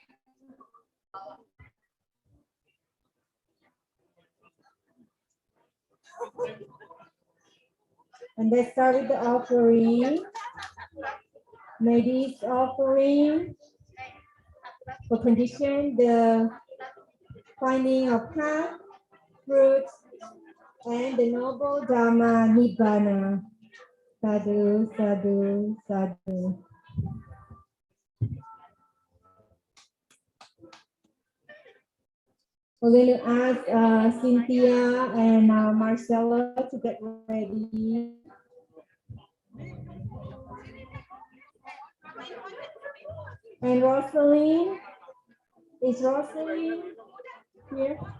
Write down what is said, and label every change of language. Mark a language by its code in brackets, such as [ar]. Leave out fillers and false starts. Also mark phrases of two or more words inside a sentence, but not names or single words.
[en] And let's start with the offering. May this offering for condition the finding of path, fruits, and the noble [pi] Dhamma Nibbana. Sadhu, sadhu, sadhu. [en] We're going to ask Cynthia and Marcella to get ready. And Rosaline, is Rosaline here?